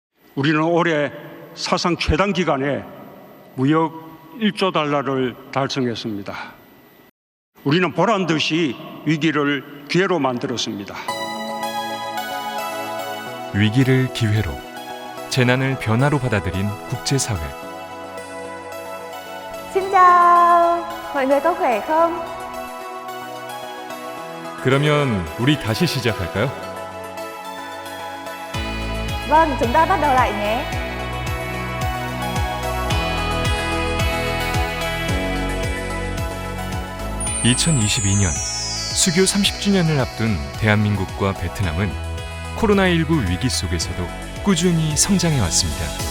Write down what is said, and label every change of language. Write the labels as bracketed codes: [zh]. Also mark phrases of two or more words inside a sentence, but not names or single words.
[ko] 우리는 올해 사상 최단 기간에 무역 1조 달러를 달성했습니다. 우리는 보란 듯이 위기를 기회로 만들었습니다. 위기를 기회로, 재난을 변화로 받아들인 국제사회. [vi] Xin chào, mọi người có khỏe không? [ko] 그러면 우리 다시 시작할까요? [vi] Vâng, chúng ta bắt đầu lại nhé. [ko] (2022년) 수교 30주년을 앞둔 대한민국과 베트남은 코로나19 위기 속에서도 꾸준히 성장해 왔습니다.